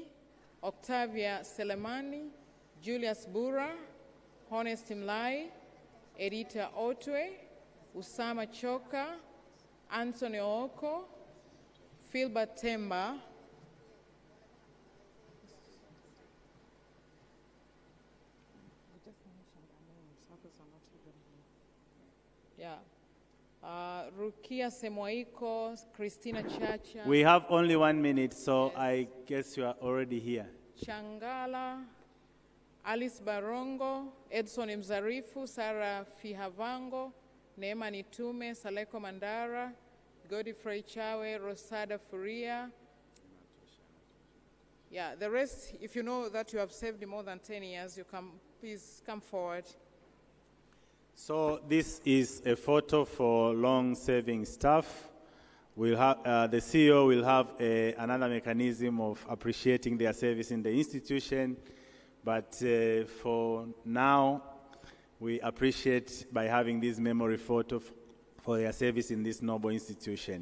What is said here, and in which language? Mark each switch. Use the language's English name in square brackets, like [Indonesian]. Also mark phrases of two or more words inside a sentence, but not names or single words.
[English] Octavia Selemani, Julius Bura, Honest Mlai, Edita Otwe, Usama Choka, Anthony Oko, Philbert Temba, Rukia Semoiko, Christina Chacha. We have only 1 minute, so I guess you are already here. Changala, Alice Barongo, Edson Mzarifu, Sarah Fihavango, Neema Nitume, Saleko Mandara, Godfrey Chawe, Rosada Furia. Yeah, the rest, if you know that you have served more than 10 years, you can please come forward. So this is a photo for long-serving staff. We'll have, the CEO will have another mechanism of appreciating their service in the institution, but for now, we appreciate by having this memory photo for their service in this noble institution.